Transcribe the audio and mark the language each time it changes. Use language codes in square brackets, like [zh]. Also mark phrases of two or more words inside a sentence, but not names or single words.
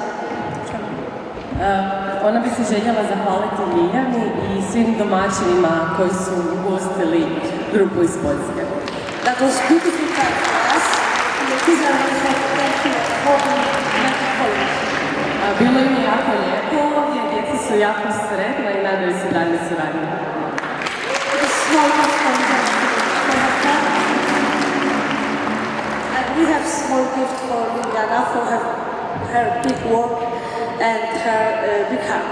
[hr] Ona bi se željela zahvaliti Ljiljani i svim domaćinima koji su ugostili grupu iz Poljske. [en] That was beautiful time for us. And the kids are very happy. Thank you for Polish. [hr] Bilo im je jako lijepo ovdje, djeca su jako sretna i nadaju se daljnjoj suradnji. [en] Small gift for her. And we have small gift for Liliana for her big work and her big heart.